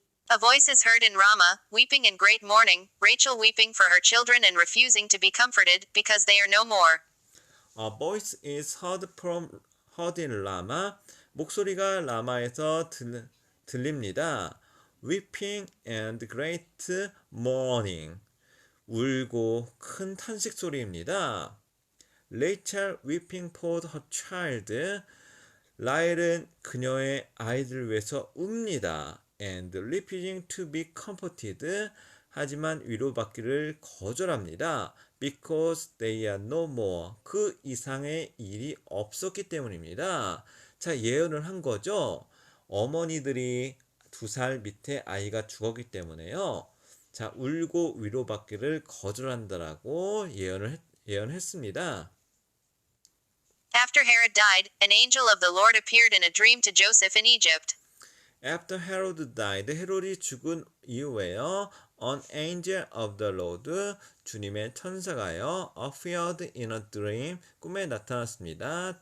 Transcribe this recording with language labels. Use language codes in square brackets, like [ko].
[en] A voice is heard in Ramah, weeping in great mourning, Rachel weeping for her children and refusing to be comforted, because they are no more. A voice is heard in Rama. [ko] 목소리가 라마에서 들립니다. [en] Weeping and great mourning. [ko] 울고 큰 탄식 소리입니다. [en] Rachel weeping for her child. [ko] 라헬은 그녀의 아이들을 위해서 웁니다. [en] And refusing to be comforted. [ko] 하지만 위로받기를 거절합니다. [en] Because they are no more. [ko] 그 이상의 일이 없었기 때문입니다. 자, 예언을 한 거죠. 어머니들이 2살 밑에 아이가 죽었기 때문에요. 자, 울고 위로받기를 거절한다라고 예언했습니다. [en] After Herod died, an angel of the Lord appeared in a dream to Joseph in Egypt. After Herod died, [ko] 헤롯이 죽은 이후에요. [en] An angel of the Lord, [ko] 주님의 천사가요. [en] appeared in a dream, [ko] 꿈에 나타났습니다.